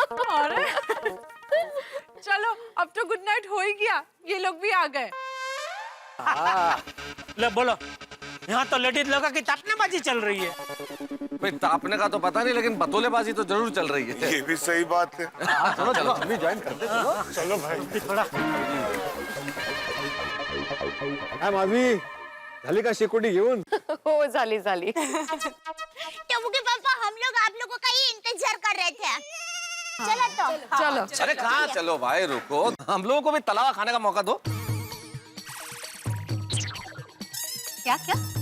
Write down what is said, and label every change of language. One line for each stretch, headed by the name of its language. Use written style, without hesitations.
Hindi: अरे चलो, अब तो गुड नाइट हो ही गया, ये लोग भी आ गए। ले बोलो, यहाँ तो लेडीज लोगों की तापनेबाजी चल रही है। भाई तापने का तो पता नहीं, लेकिन बतौलेबाजी तो जरूर चल रही है। ये भी सही बात है। चलो चलो हम भी ज्वाइन करते हैं। चलो भाई। थोड़ा
Marathi: माझी झाली का शेकोटी घेऊन? हो झाली।
Hindi: टबू के पापा, हम लोग आप लोगों का ही इंतजार कर रहे थे। चलो तो। चलो। अरे कहाँ चलो भाई, रुको, हम लोगों को भी तलावा खाने का मौका दो। क्या?